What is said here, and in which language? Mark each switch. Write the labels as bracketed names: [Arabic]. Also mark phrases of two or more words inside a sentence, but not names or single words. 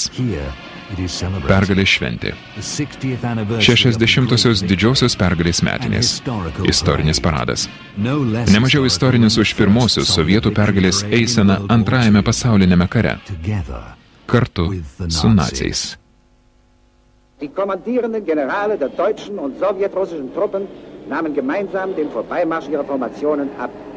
[Lithuanian] Pergalės šventė. 60-osios didžiosios pergalės metinės. Istorinis paradas. Nemažiau istorinis už pirmosios sovietų pergalės eiseną antrajame pasauliniame kare. Kartu su naciais. [German] Die kommandierenden Generale der deutschen und sowjetrussischen Truppen nahmen gemeinsam den Vorbeimarsch ihrer Formationen ab.